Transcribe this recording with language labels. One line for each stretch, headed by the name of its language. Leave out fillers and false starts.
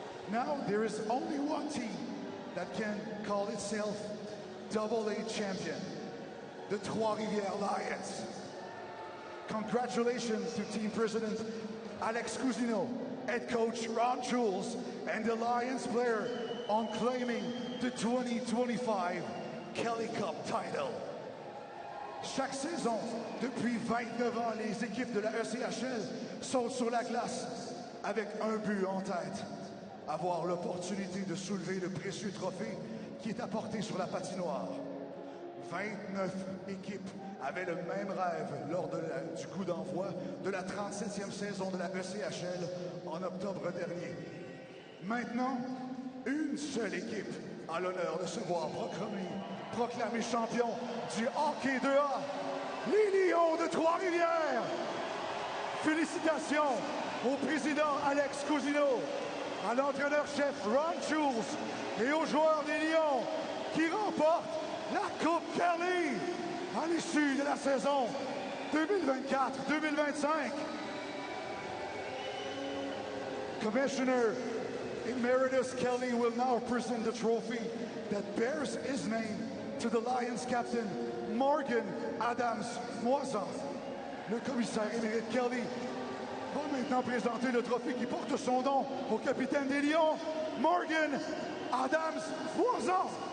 English: Now there is only one team that can call itself AA champion: the Trois-Rivières Lions. Congratulations to team president Alex Cousineau, head coach Ron Jules, and the Lions player on claiming the 2025 Kelly Cup title.
French: Chaque saison, depuis 29 ans, les équipes de la ECHL sautent sur la glace avec un but en tête: avoir l'opportunité de soulever le précieux trophée qui est apporté sur la patinoire. 29 équipes avaient le même rêve lors du coup d'envoi de la 37e saison de la ECHL en octobre dernier. Maintenant, une seule équipe a l'honneur de se voir proclamé champion du hockey 2A, les Lions de Trois-Rivières. Félicitations au président Alex Cousineau, à l'entraîneur-chef Ron Jules et aux joueurs des Lions qui remportent la Coupe Kelly à l'issue de la saison 2024-2025.
English: Commissioner Emeritus Kelly will now present the trophy that bears his name to the Lions captain Morgan Adams-Moisan.
French: Le commissaire émérite Kelly va maintenant présenter le trophée qui porte son nom au capitaine des Lions, Morgan Adams-Moisan.